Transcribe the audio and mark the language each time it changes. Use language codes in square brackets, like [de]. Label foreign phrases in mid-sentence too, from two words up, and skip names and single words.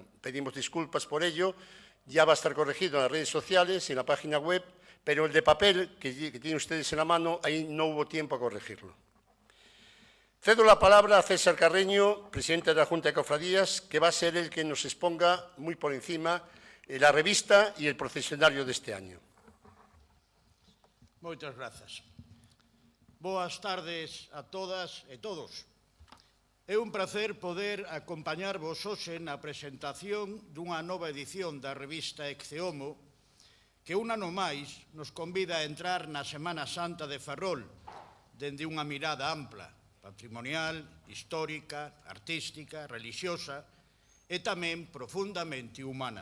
[es] Pedimos disculpas por ello, ya va a estar corregido en las redes sociales, en la página web, pero el de papel que tienen ustedes en la mano, ahí no hubo tiempo a corregirlo. Cedo la palabra a César Carreño, presidente de la Junta de Cofradías, que va a ser el que nos exponga muy por encima la revista y el procesionario de este año. [gl] Moitas grazas. Boas tardes a todas e todos. É un placer poder acompañarvos hoxe na presentación dunha nova edición da revista ECEOMO que un ano máis nos convida a entrar na Semana Santa de Ferrol dende unha mirada ampla, patrimonial, histórica, artística, relixiosa e tamén profundamente humana.